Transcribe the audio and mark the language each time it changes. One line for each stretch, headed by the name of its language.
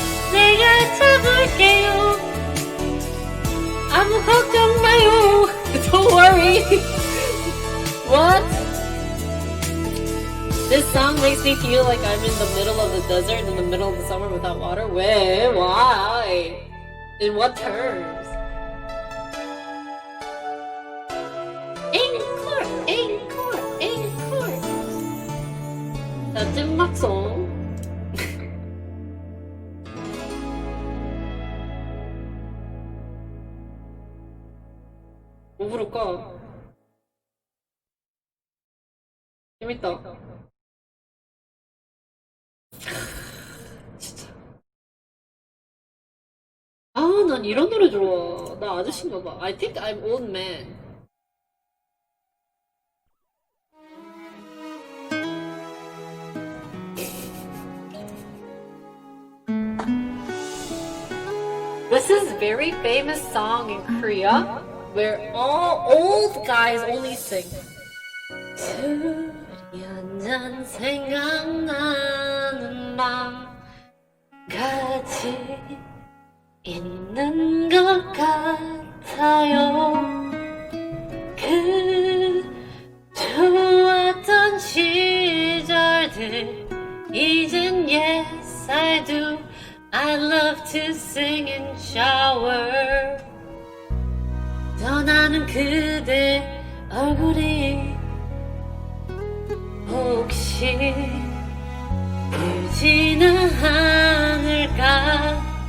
Korean: 내가 잡을게요 아무 걱정 마요
English: Don't worry What? This song makes me feel like I'm in the middle of the desert in the middle of the summer without water. Where? Why? In what terms? Encore! Encore! Encore!
Korean: 자, 찐막송. 뭐 부를까? 재밌다. 진짜. 난 이런 노래 좋아. 나 아저씨인가 봐.
English: I think I'm old man. very famous song in Korea where all old guys only sing.
Korean: 술이 한잔 생각나는 밤 같이 있는 것 같아요. 그 좋았던 시절들 이젠
English: yes I do. I love to sing and shower.
Korean: 떠나는 그대 얼굴이 혹시 울지는 않을까.